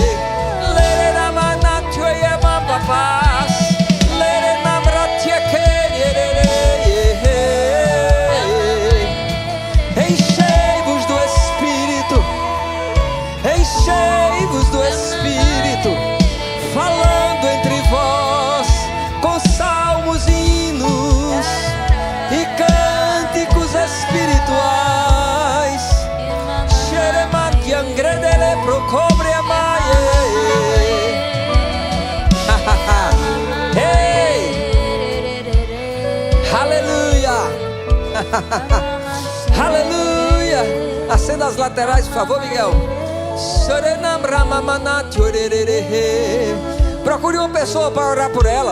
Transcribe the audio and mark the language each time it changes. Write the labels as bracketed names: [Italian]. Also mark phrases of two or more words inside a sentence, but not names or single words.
[Portuguese] Enchei-vos do Espírito, enchei-vos do Espírito, falando entre vós com salmos e hinos e cânticos espirituais. Xeremantiangredele procobre amaie. Ei! Aleluia! Aleluia! Acenda as laterais, por favor, Miguel. Procure uma pessoa para orar por ela.